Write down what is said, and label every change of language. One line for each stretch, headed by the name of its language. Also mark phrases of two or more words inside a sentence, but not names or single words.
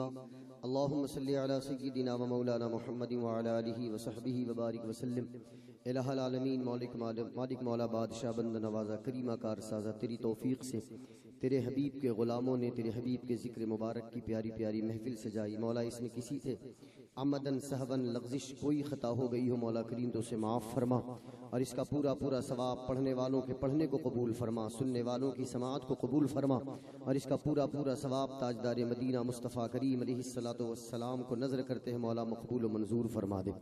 Arabic: اللهم صل على سيدنا ومولانا محمد وعلى آله وصحبه وبارك وسلم.
Hindi: इलाहुल आलमीन मालिक मौला बादशाह बंद नवाजा करीमा कार साजा तेरी तौफीक से तेरे हबीब के ग़ुलामों ने तेरे हबीब के ज़िक्र मुबारक की प्यारी प्यारी महफिल सजाई। मौला इसमें किसी थे अमदन सहवन लग़ज़िश कोई ख़ता हो गई हो मौला करीम तो उसे माफ़ फरमा, और इसका पूरा पूरा सवाब पढ़ने वालों के पढ़ने को कबूल फरमा, सुनने वालों की समाअत को कबूल फरमा, और इसका पूरा पूरा सवाब ताजदार मदीना मुस्तफ़ा करीम
Arabic: عليه الصلاة والسلام
Hindi: को नज़र करते हैं मौला मकबूल व मंजूर फरमा दे।